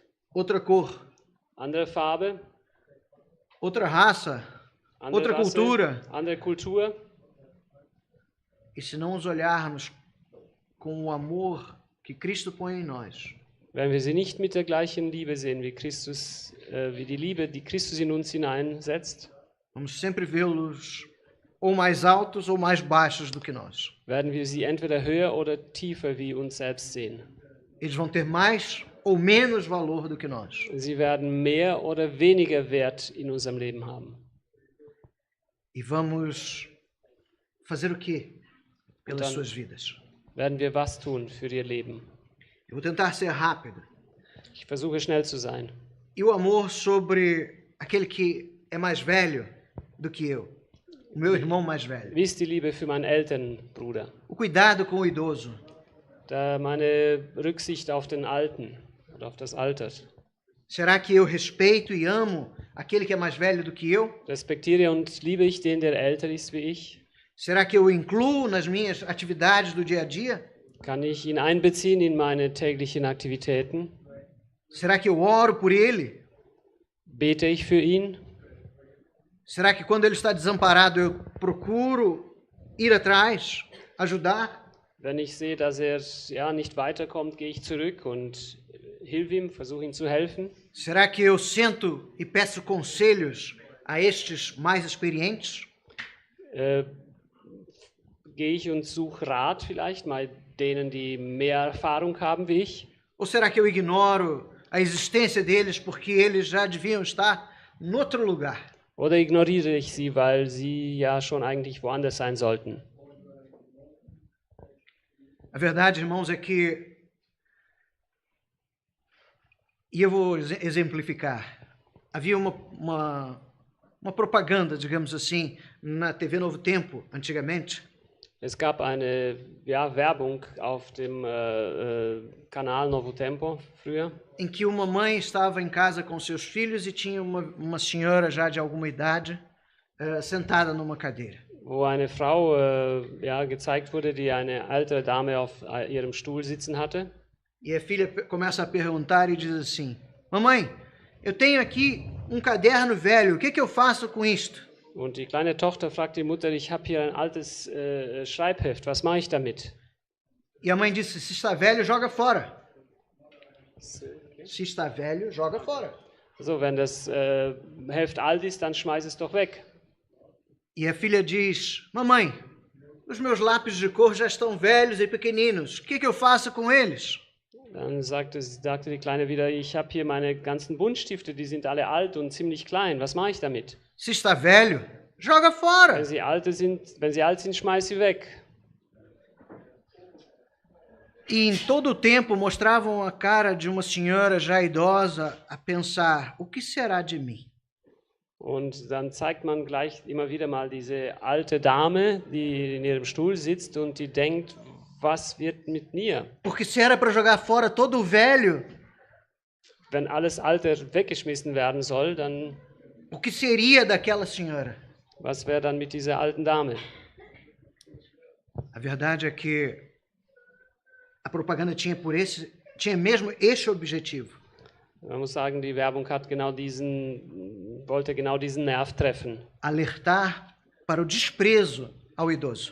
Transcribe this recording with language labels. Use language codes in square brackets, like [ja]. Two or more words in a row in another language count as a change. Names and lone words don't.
[pt] outra cor, [de] andere Farbe, [pt] outra raça, [de] andere [pt] outra [de] Rasse, [pt] cultura, [de] andere Kultur, [pt] e se não os olharmos com o amor que Cristo põe em nós, [de] wenn wir sie nicht mit der gleichen Liebe sehen wie Christus, wie die Liebe, die Christus in uns hineinsetzt, [pt] vamos sempre vê-los ou mais altos ou mais baixos do que nós. [de] werden wir sie entweder höher oder tiefer wie uns selbst sehen. [pt] Eles vão ter mais ou menos valor do que nós. [de] Sie werden mehr oder weniger Wert in unserem Leben haben. [pt] E vamos fazer o quê pelas Então- suas vidas? [de] Werden wir was tun für ihr Leben? [pt] Eu vou tentar ser rápido. [de] Ich versuche schnell zu sein. [pt] E o amor sobre aquele que é mais velho do que eu, o meu irmão mais velho. [de] Wie ist die Liebe für meinen Elternbruder? [pt] O cuidado com o idoso. [de] Da meine Rücksicht auf den Alten oder auf das Alter. [pt] Será que eu respeito e amo aquele que é mais velho do que eu? [de] Respektiere und liebe ich den, der älter ist wie ich? [pt] Será que eu o incluo nas minhas atividades do dia a dia? [de] Kann ich ihn einbeziehen in meine täglichen Aktivitäten? [pt] Será que eu oro por ele? [de] Bete ich für ihn? [pt] Será que quando ele está desamparado eu procuro ir atrás, ajudar? [de] Wenn ich sehe, dass er nicht weiterkommt, gehe ich zurück und hilf ihm, versuche ihm zu helfen. [pt] Será que eu sento e peço conselhos a estes mais experientes? [de] Gehe ich und suche Rat vielleicht mal denen, die mehr Erfahrung haben wie ich? [pt] Ou será que eu ignoro a existência deles porque eles já deviam estar em outro lugar? [de] Oder ignoriere ich sie, weil sie ja schon eigentlich woanders sein sollten? [pt] A verdade, irmãos, é que, e eu vou exemplificar, havia uma propaganda, digamos assim, na TV Novo Tempo, antigamente. [de] Es gab eine Werbung auf dem Kanal Novo Tempo früher, [pt] Em que uma mãe estava em casa com seus filhos e tinha uma senhora já de alguma idade sentada numa cadeira. [de] wo eine Frau gezeigt wurde, die eine ältere Dame auf ihrem Stuhl sitzen hatte. [pt] E a filha começa a perguntar e diz assim: Mamãe, eu tenho aqui um caderno velho, o que eu faço com isto? [de] Und die kleine Tochter fragt die Mutter, ich habe hier ein altes Schreibheft, was mache ich damit? [pt] E a mãe disse: se está velho, joga fora. Se está velho, joga fora. [de] So, wenn das Heft alt ist, dann schmeiß es doch weg. [pt] E a filha diz: Mamãe, os meus lápis de cor já estão velhos e pequeninos. O que eu faço com eles? [de] Dann sagte die Kleine wieder, ich habe hier meine ganzen Buntstifte, die sind alle alt und ziemlich klein. Was mache ich damit? [pt] Se está velho, joga fora. [de] Wenn sie alt sind, schmeiß sie weg. [pt] E em todo o tempo mostravam a cara de uma senhora já idosa a pensar: o que será de mim? [de] Und dann zeigt man gleich immer wieder mal diese alte Dame, die in ihrem Stuhl sitzt und die denkt, was wird mit mir? [pt] Porque se era para jogar fora todo o velho, [de] Wenn alles Alte weggeschmissen werden soll, dann [pt] o que seria daquela senhora? [de] was wäre dann mit dieser alten Dame? [pt] A verdade é que a propaganda tinha mesmo este objetivo: [de] Man muss sagen, die Werbung hat wollte genau diesen Nerv treffen. [pt] alertar para o desprezo ao idoso.